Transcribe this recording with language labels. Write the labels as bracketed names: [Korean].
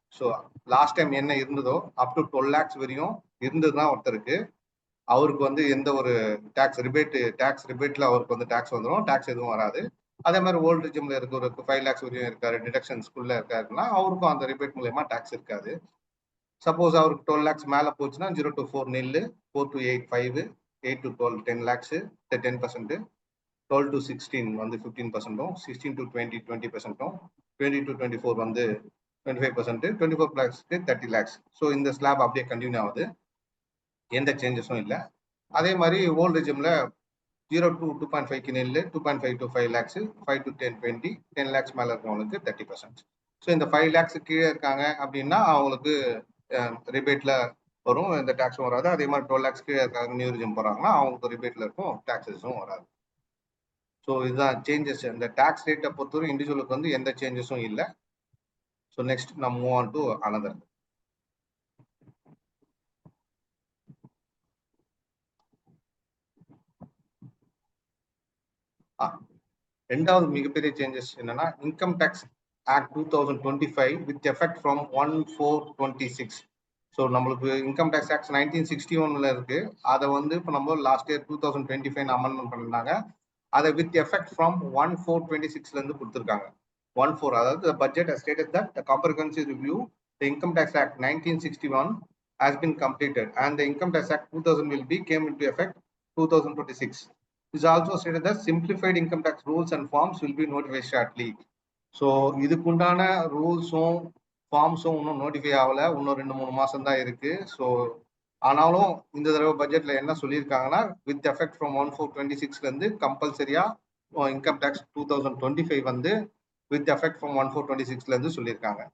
[Tamil] So last time என்ன இருந்ததோ up to 12 lakhs வரையும் இருந்ததுதான் ஒருத்தருக்கு, அவருக்கு வந்து எந்த ஒரு டேக்ஸ் ரிபேட்ல அவருக்கு வந்து டேக்ஸ் வந்துடும், டேக்ஸ் எதுவும் வராது. அதே மாதிரி ஓல்டு ரிஜிம்ல இருக்கிறவருக்கு 5 lakhs வரையும் இருக்காரு, டிடக்ஷன்ஸ்குள்ள இருக்காருன்னா அவருக்கும் அந்த ரிபேட் மூலயமா டேக்ஸ் இருக்காது. சப்போஸ் அவருக்கு 12 lakhs மேலே போச்சுன்னா 0 to 4 nil, 4 to 8 5, 8 to 12 10 lakhs 10%, 12 to 16 வந்து 15%, 16 to 20 20%, 20 to 24 வந்து 25%, 24 lakhsக்கு 30 lakhs. ஸோ இந்த ஸ்லாப் அப்படியே கண்டினியூ ஆகுது, எந்த சேஞ்சஸும் இல்லை. அதே மாதிரி old ரிஜிம்ல 0 to 2.5 nil, 2.5 to 5 lakhs, 5 to 10 20, 10 lakhs மேலே இருக்கிறவங்களுக்கு 30%. ஸோ இந்த 5 lakhs கீழே இருக்காங்க அப்படின்னா அவங்களுக்கு ரிபேட்ல வரும், எந்த டேக்ஸும் வராது. அதே மாதிரி 12 lakhs கீழே இருக்காங்க நியூ ரிஜிம் போறாங்கன்னா அவங்களுக்கு ரிபேட்ல இருக்கும், டேக்ஸஸும் வராது. ஸோ இதுதான் சேஞ்சஸ். இந்த டேக்ஸ் ரேட்டை பொறுத்தவரை இண்டிவிஜுவலுக்கு வந்து எந்த சேஞ்சஸும் இல்லை. ஸோ நெக்ஸ்ட் நம்ம மூவ் ஆன் டு அனதர். ரெண்டாவது மிகப்பெரிய சேஞ்சஸ் என்னன்னா income tax act 2025 with effect from 1/4/26. So நம்மளுக்கு இன்கம் டேக்ஸ் ஆக்ட் 1961 இருக்கு, அதை வந்து இப்போ நம்ம லாஸ்ட் இயர் 2025 அமெண்ட்மெண்ட் பண்ணிருந்தாங்க. அதை வித் எஃபெக்ட் ஃப்ரம் 1/4/26 இருந்து கொடுத்துருக்காங்க. [English] 1/4, [Tamil] அதாவது budget [English] has stated that the comprehensive review the income tax act 1961 has been completed and the income tax act 2000 will be came into effect 2026. It's also stated that simplified income tax rules and forms will be notified shortly. [Tamil] So இதுக்குண்டான ரூல்ஸும் ஃபார்ம்ஸும் இன்னும் notify ஆகலை, இன்னும் 2-3 மாதம் தான் இருக்கு. So ஆனாலும் இந்த தடவை பட்ஜெட்ல என்ன சொல்லியிருக்காங்கன்னா வித் எஃபெக்ட் ஃப்ரம் 1/4/26 இருந்து கம்பல்சரியா இன்கம் டேக்ஸ் 2025 வந்து வித் எஃபெக்ட் ஃப்ரம் 1/4/26 இருந்து சொல்லியிருக்காங்க.